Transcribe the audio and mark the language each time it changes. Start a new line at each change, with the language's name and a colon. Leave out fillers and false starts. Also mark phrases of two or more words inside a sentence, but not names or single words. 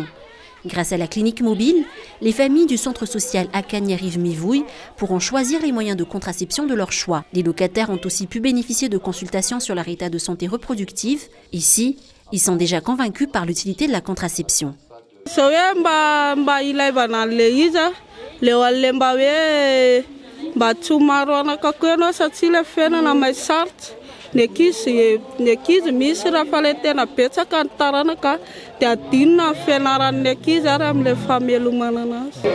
French: Grâce à la clinique mobile, les familles du centre social Akanyariv-Mivouy pourront choisir les moyens de contraception de leur choix. Les locataires ont aussi pu bénéficier de consultations sur leur état de santé reproductive. Ici, ils sont déjà convaincus par l'utilité de la contraception.
Malagasy: Misy raha fa le tena betsaka ny taranaka dia adinona ny fianaran'ny ankizy ary amin'ilay famelomana anazy.